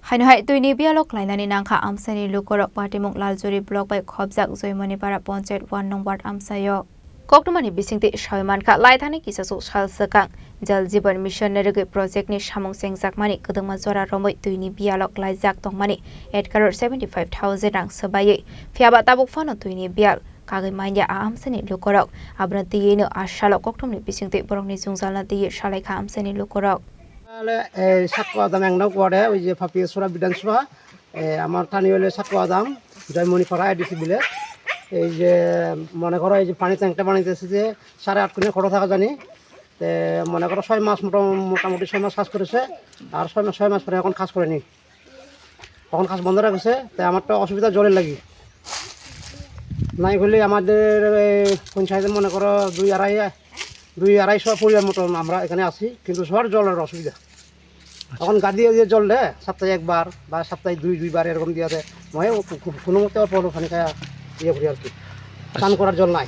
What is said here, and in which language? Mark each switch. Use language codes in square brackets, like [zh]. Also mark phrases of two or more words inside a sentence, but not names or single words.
[trp] Hainhai tuini bialok lainani nangkha amsani lukorok patimuk laljuri blok bai khobjak joimoni para panchayat 1 nong ward amsayo koktumani bisingti shaimankha laithani kisasu salsakang jal jiban mission nerege project ni samung sengjakmani kedengma jora romoi tuini bialok laijak tongmani 8,75,000 rang sabai fiaba tabuk fano tuini bial kagai manya amsani lukorok abranti yeno ashalok koktumni bisingti borokni jungjalna ti salaikha amsani lukorok [bn] সাতকোয়া দাম এক নং ওয়ার্ডে ওই যে ফাপিয়াছড়া বিধানসভা আমার স্থানীয় হলে সাতকোয়া দাম জয়মণিপাড়া এডিসি বিলে এই যে মনে করো এই যে পানি ট্যাঙ্কটা বানাইতেছে যে 8.5 কোটি খরচ থাকা জানি মনে করো 6 মাস মোটামুটি 6 মাস কাজ করেছে আর 6 মাস পরে এখন কাজ করেনি তখন কাজ বন্ধ রাখছে তাই আমার তো অসুবিধা জলের লাগি নাই হলে আমাদের পঞ্চায়েতের মনে করো 2-2.5 পরিবার মতো আমরা এখানে আছি কিন্তু সবার জলের অসুবিধা এখন গাড়ি দিয়ে জল দেয় সপ্তাহে একবার বা সপ্তাহে দুইবার এরকম দিয়ে দেয় মানে কোনো মতে অল্প ওখানে ইয়ে করি আর কি স্নান করার জল নাই